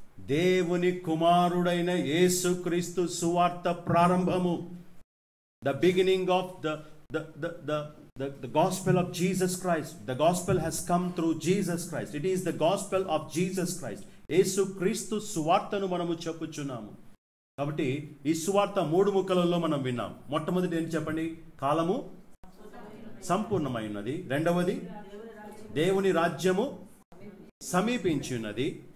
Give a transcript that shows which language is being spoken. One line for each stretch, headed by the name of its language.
Telugu: దేవుని కుమారుడైన యేసుక్రీస్తు సువార్త ప్రారంభము.
English: The beginning of the gospel of Jesus Christ. The gospel has come through Jesus Christ. It is the gospel of Jesus Christ.
Telugu: యేసుక్రీస్తు సువార్తను మనము చెప్పుచున్నాము. కాబట్టి ఈ సువార్త 3 ముక్కలలో మనం విన్నాం. మొట్టమొదటి ఏంటి చెప్పండి? కాలము సంపూర్ణమై ఉన్నది. రెండవది దేవుని రాజ్యము సమీపించి ఉన్నది.